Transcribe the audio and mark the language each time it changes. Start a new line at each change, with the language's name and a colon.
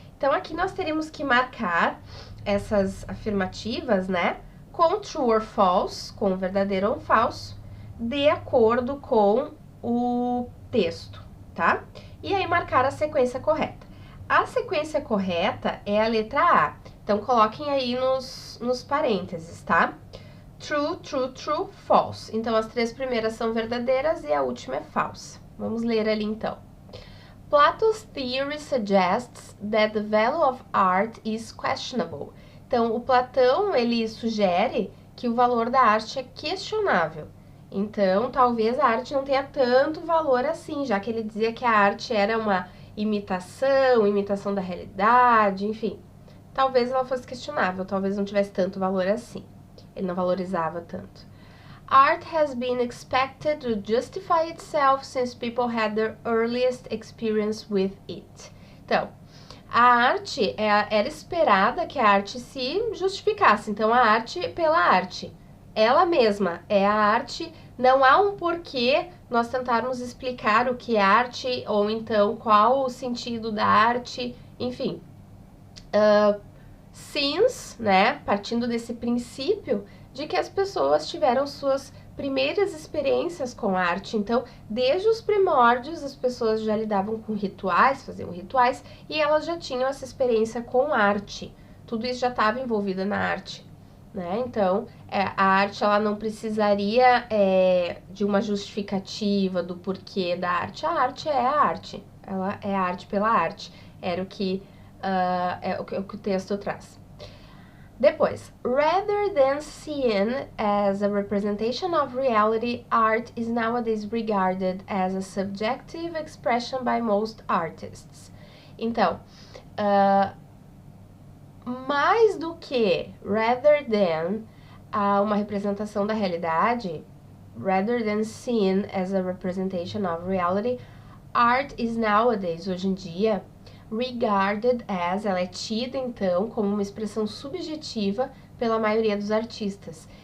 Portuguese: Então, aqui nós teríamos que marcar essas afirmativas, né, com
English: true or false,
Portuguese: com verdadeiro ou falso, de acordo com o texto, tá? E aí marcar a sequência correta. A sequência correta é a letra A. Então, coloquem aí nos parênteses, tá?
English: True, true, true, false.
Portuguese: Então, as 3 primeiras são verdadeiras e a última é falsa. Vamos ler ali, então.
English: Plato's theory suggests that the value of art is questionable.
Portuguese: Então, o Platão, ele sugere que o valor da arte é questionável. Então, talvez a arte não tenha tanto valor assim, já que ele dizia que a arte era uma imitação da realidade, enfim. Talvez ela fosse questionável, talvez não tivesse tanto valor assim. Ele não valorizava tanto.
English: Art has been expected to justify itself since people had their earliest experience with it.
Portuguese: Então, a arte, era esperada que a arte se justificasse. Então, a arte pela arte. Ela mesma é a arte, não há um porquê nós tentarmos explicar o que é arte, ou então qual o sentido da arte, enfim. Since, né, partindo desse princípio de que as pessoas tiveram suas primeiras experiências com arte. Então, desde os primórdios, as pessoas já lidavam com rituais, faziam rituais, e elas já tinham essa experiência com arte. Tudo isso já estava envolvido na arte, né? Então, a arte, ela não precisaria de uma justificativa do porquê da arte. A arte é a arte. Ela é a arte pela arte. Era o que o texto traz.
English: Depois, rather than seen as a representation of reality, art is nowadays regarded as a subjective expression by most artists.
Portuguese: Então, mais do que
English: rather than
Portuguese: uma representação da realidade,
English: rather than seen as a representation of reality, art is nowadays,
Portuguese: hoje em dia,
English: regarded as,
Portuguese: ela é tida então como uma expressão subjetiva pela maioria dos artistas.